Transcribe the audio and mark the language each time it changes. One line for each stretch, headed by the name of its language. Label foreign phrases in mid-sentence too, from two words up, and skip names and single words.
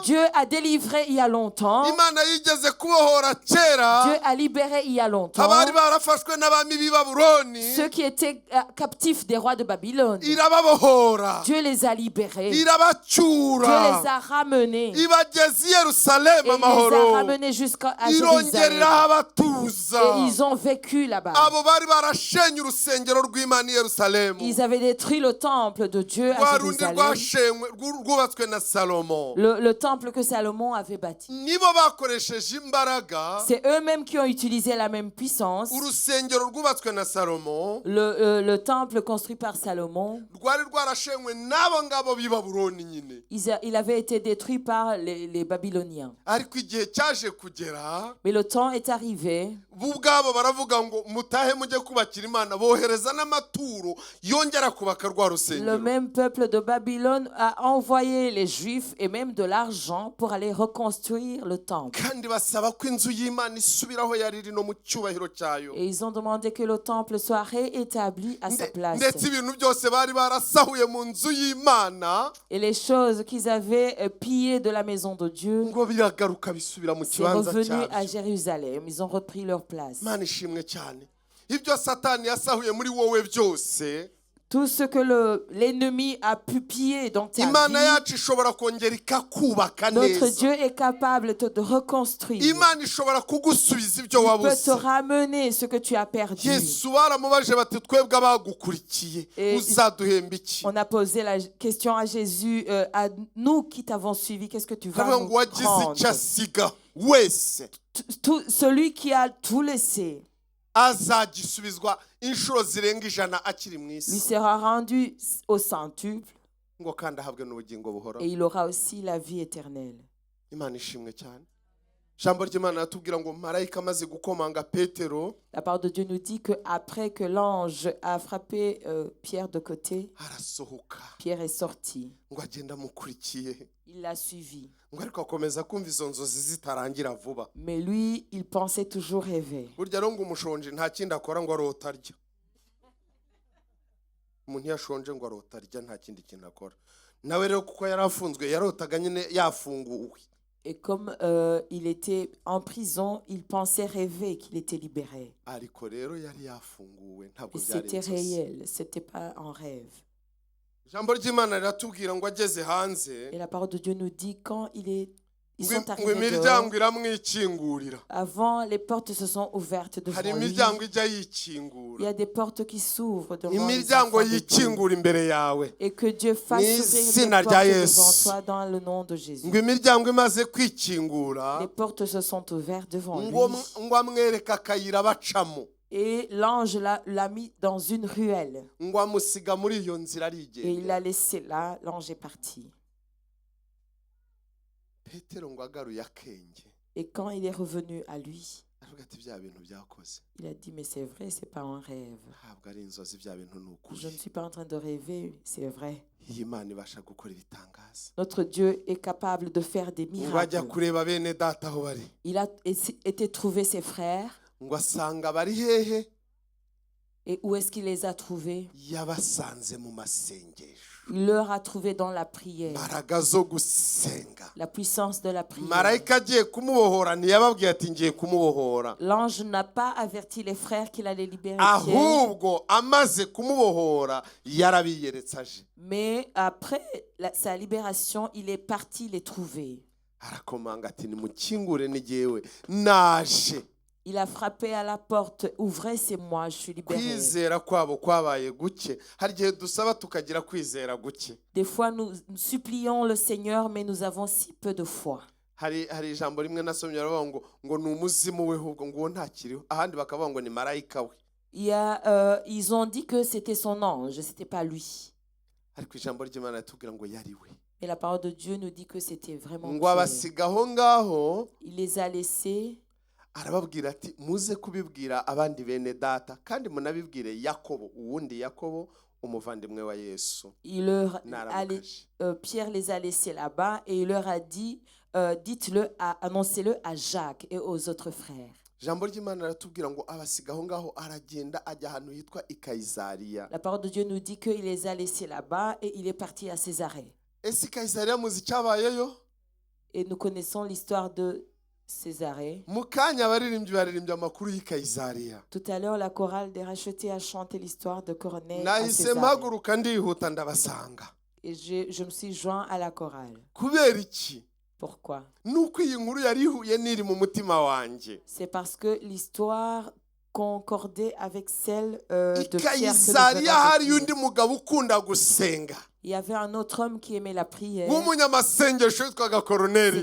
French: Dieu a délivré il y a longtemps.
Kinyarwanda: Imana yigeze kubohora kera
French: Dieu a libéré il y a longtemps.
Kinyarwanda: abari barafashwe n'abami b'i Babuloni,
French: Ceux qui étaient captifs des rois de Babylone.
Kinyarwanda: irababohora,
French: Dieu les a libérés. Dieu
Kinyarwanda: irabacyura,
French: les a ramenés.
Kinyarwanda: ibageza i Yerusalemu
French: Et il les a
Kinyarwanda: amahoro,
French: ramenés jusqu'à
Kinyarwanda: irongerera
French: Jérusalem.
Kinyarwanda: abatuza.
French: Et ils ont vécu là-bas.
Kinyarwanda: Abo bari barashenye urusengero rw'Imana i Yerusalemu,
French: Ils avaient détruit le temple de Dieu
Kinyarwanda: rwa
French: à
Kinyarwanda: rundi
French: Jérusalem.
Kinyarwanda: rwashenywe rwubatswe na Salomo.
French: Le temple que Salomon avait bâti.
Kinyarwanda: Nibo bakoresheje imbaraga
French: C'est eux-mêmes qui ont utilisé la même puissance.
Kinyarwanda: urusengero rwubatswe na Salomo
French: Le temple construit par Salomon,
Kinyarwanda: rwari rwarashenywe n'abo ngabo b'i Babuloni nyine.
French: il avait été détruit par les Babyloniens.
Kinyarwanda: Ariko igihe cyaje kugera,
French: Mais le temps est arrivé.
Kinyarwanda: bo ubwabo baravuga ngo mutahe mujye kubakira Imana, bohereza n'amaturo yongera kubaka rwa
French: Le
Kinyarwanda: rusengero.
French: même peuple de Babylone a envoyé les Juifs et même de l'argent pour aller reconstruire le temple.
Kinyarwanda: Kandi basaba ko inzu y'Imana isubiraho yari iri no mu cyubahiro cyayo.
French: Et ils ont demandé que le temple soit réétabli à sa place.
Kinyarwanda: ndetse ibintu byose bari barasahuye mu nzu y'Imana
French: Et les choses qu'ils avaient pillées de la maison de Dieu,
Kinyarwanda: ngo biragaruka bisubira mu
French: c'est
Kinyarwanda: kibanza
French: revenu à
Kinyarwanda: cyabyo.
French: Jérusalem. Ils ont repris leur place.
Kinyarwanda: Imana ishimwe cyane. Ibyo Satani yasahuye muri wowe byose,
French: Tout ce que l'ennemi a pu piller dans ta
Kinyarwanda: Imana
French: vie,
Kinyarwanda: yacu ishobora kongera ikakubaka
French: notre
Kinyarwanda: neza.
French: Dieu est capable de reconstruire.
Kinyarwanda: Imana ishobora kugusubiza ibyo
French: Il peut
Kinyarwanda: wabuze.
French: te ramener ce que tu as perdu.
Kinyarwanda: Yesu baramubaje bati twebwe abagukurikiye
French: Et
Kinyarwanda: uzaduhemba iki?
French: On a posé la question à Jésus, à nous qui t'avons suivi, qu'est-ce que tu vas
Kinyarwanda: Kavuga
French: nous
Kinyarwanda: ngo wagize
French: prendre?
Kinyarwanda: icyo asiga wese
French: Celui qui a tout laissé
Kinyarwanda: azagisubizwa inshuro zirenga 100 akiri mu
French: lui
Kinyarwanda: isi,
French: sera rendu au centuple
Kinyarwanda: ngo kandi ahabwe n'ubugingo buhoraho.
French: et il aura aussi la vie éternelle.
Kinyarwanda: Imana ishimwe cyane. Ijambo ry'Imana ratubwira ngo marayika amaze gukomanga Petero,
French: La parole de Dieu nous dit qu'après que l'ange a frappé Pierre de côté,
Kinyarwanda: arasohoka
French: Pierre est sorti.
Kinyarwanda: ngo agenda amukurikiye,
French: Il l'a suivi.
Kinyarwanda: ngo ariko akomeza kumva izo nzozi zitarangira vuba.
French: Mais lui, il pensait toujours rêver.
Kinyarwanda: Burya rero ngo umushonje nta kindi akora ngo arota arya. Umuntu yashonje ngo arota arya, nta kindi kintu akora. Nawe rero kuko yari afunzwe yarotaga nyine yafunguwe.
French: Et comme il était en prison, il pensait rêver qu'il était libéré.
Kinyarwanda: Ariko rero yari yafunguwe, ntabwo
French: Et
Kinyarwanda: byari
French: c'était
Kinyarwanda: inzozi.
French: réel, c'était pas un rêve.
Kinyarwanda: Ijambo ry'Imana riratubwira ngo ageze hanze,
French: Et la parole de Dieu nous dit quand ils
Kinyarwanda: ngo
French: sont arrivés
Kinyarwanda: imiryango
French: dehors,
Kinyarwanda: iramwikingurira.
French: avant les portes se sont ouvertes
Kinyarwanda: Hari
French: devant lui.
Kinyarwanda: imiryango ijya
French: Il y
Kinyarwanda: yikingura,
French: a des portes qui s'ouvrent devant les
Kinyarwanda: imiryango
French: enfants de Dieu.
Kinyarwanda: yikingura imbere yawe.
French: Et que Dieu fasse
Kinyarwanda: Ni
French: s'ouvrir
Kinyarwanda: izina
French: des
Kinyarwanda: rya
French: portes
Kinyarwanda: Yesu.
French: devant toi dans le nom de Jésus.
Kinyarwanda: Ngo imiryango imaze kwikingura,
French: Les portes se sont ouvertes devant lui.
Kinyarwanda: ngo amwereke akayira bacamo,
French: Et l'ange l'a mis dans une ruelle.
Kinyarwanda: ngo amusiga muri iyo nzira
French: Et il
Kinyarwanda: arigendera.
French: l'a laissé là. L'ange est parti.
Kinyarwanda: Petero ngo agaruye akenge,
French: Et quand il est revenu à lui,
Kinyarwanda: aravuga ati bya bintu byakoze,
French: il a dit, mais c'est vrai, c'est pas un rêve.
Kinyarwanda: ntabwo ari inzozi, bya bintu ni ukuri.
French: Je ne suis pas en train de rêver, c'est vrai.
Kinyarwanda: Iyi Mana ibasha gukora ibitangaza.
French: Notre Dieu est capable de faire des
Kinyarwanda: Ngo ajya
French: miracles.
Kinyarwanda: kureba bene data aho bari,
French: Il a été trouver ses frères.
Kinyarwanda: ngo asanga bari hehe?
French: Et où est-ce qu'il les a trouvés?
Kinyarwanda: Yabasanze mu masengesho.
French: Il leur a trouvé dans la prière.
Kinyarwanda: Imbaraga zo gusenga.
French: La puissance de la prière.
Kinyarwanda: Marayika agiye kumubohora ntiyababwiye ati ngiye kumubohora,
French: L'ange n'a pas averti les frères qu'il allait libérer Pierre.
Kinyarwanda: ahubwo amaze kumubohora yarabiyeretse aje.
French: Mais après sa libération, il est parti les trouver.
Kinyarwanda: Arakomanga ati nimukingure ni jyewe naje.
French: Il a frappé à la porte. Ouvrez, c'est moi, je suis libéré.
Kinyarwanda: Kwizera kwabo kwabaye guke. Hari igihe dusaba tukagira kwizera guke.
French: Des fois, nous supplions le Seigneur, mais nous avons si peu de foi.
Kinyarwanda: Hari ijambo rimwe nasomye baravuga ngo ni umuzimu we, ahubwo ngo ntakiriho. Ahandi bakavuga ngo ni marayika we.
French: Ils ont dit que c'était son ange, c'était pas lui.
Kinyarwanda: Ariko ijambo ry'Imana ritubwira ngo yari we.
French: Et la parole de Dieu nous dit que c'était vraiment
Kinyarwanda: Ngo
French: Pierre.
Kinyarwanda: abasiga aho ngaho,
French: Il les a laissés.
Kinyarwanda: arababwira ati muze kubibwira abandi bene data kandi munabibwire Yakobo, uwundi Yakobo umuvandimwe wa Yesu.
French: Pierre les a laissés là-bas et il leur a dit, annoncez-le à Jacques et aux autres frères.
Kinyarwanda: Ijambo ry'Imana riratubwira ngo abasiga aho ngaho, aragenda ajya ahantu hitwa i Kayisariya.
French: La parole de Dieu nous dit qu'il les a laissés là-bas et il est parti à Césarée.
Kinyarwanda: Ese i Kayisariya muzi icyabayeyo?
French: Et nous connaissons l'histoire de Césarée.
Kinyarwanda: Mu kanya abaririmbyi baririmbye amakuru y'i Kayisariya.
French: Tout à l'heure, la chorale des rachetés a chanté l'histoire de Corneille à
Kinyarwanda: Nahise
French: Césarée.
Kinyarwanda: mpaguruka ndihuta ndabasanga.
French: Et je me suis joint à la chorale.
Kinyarwanda: Kubera iki?
French: Pourquoi?
Kinyarwanda: Nuko iyi nkuru yari ihuye n'iri mu mutima wanjye.
French: C'est parce que l'histoire concordait avec celle de
Kinyarwanda: I
French: Pierre que nous
Kinyarwanda: Kayisariya
French: venons de
Kinyarwanda: hari
French: lire.
Kinyarwanda: undi mugabo ukunda gusenga.
French: Il y avait un autre homme qui aimait la prière.
Kinyarwanda: W'umunyamasengesho witwaga Koruneliyo.